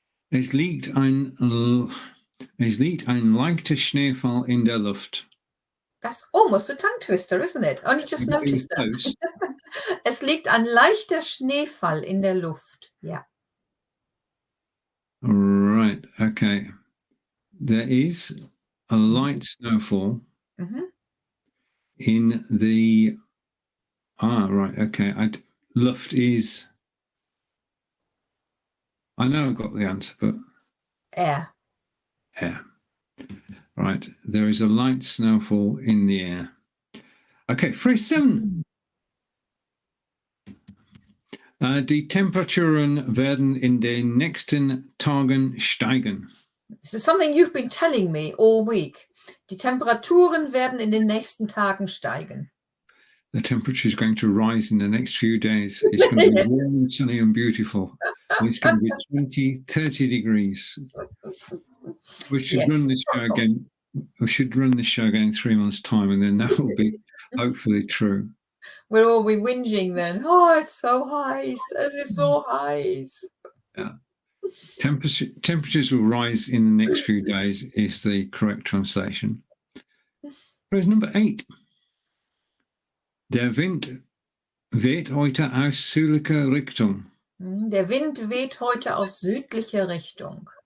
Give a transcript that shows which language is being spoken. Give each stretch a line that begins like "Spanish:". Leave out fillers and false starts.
German: Es liegt ein leichter Schneefall in der Luft.
English: That's almost a tongue twister, isn't it? Only just noticed that.
German: Es liegt ein leichter Schneefall in der Luft.
English: Yeah. Right. Okay. There is a light snowfall in the. Right. Okay. Luft is. I know I've got the answer, but. Air. Air. Right. There is a light snowfall in the air. Okay. Phrase 7.
German: Die Temperaturen werden in den nächsten Tagen steigen.
English: This is something you've been telling me all week.
German: Die Temperaturen werden in den nächsten Tagen steigen.
English: The temperature is going to rise in the next few days. It's going to be warm and sunny and beautiful. And it's going to be 20, 30 degrees. We should run this show again. We should run this show again in 3 months' time, and then that will be hopefully true. We'll all be whinging then. Oh, it's so heiß.
German: Es ist so heiß.
English: Yeah. Temperatures will rise in the next few days is the correct translation. Phrase number 8.
German: Der Wind weht heute aus südlicher Richtung. Der Wind weht heute aus südlicher Richtung.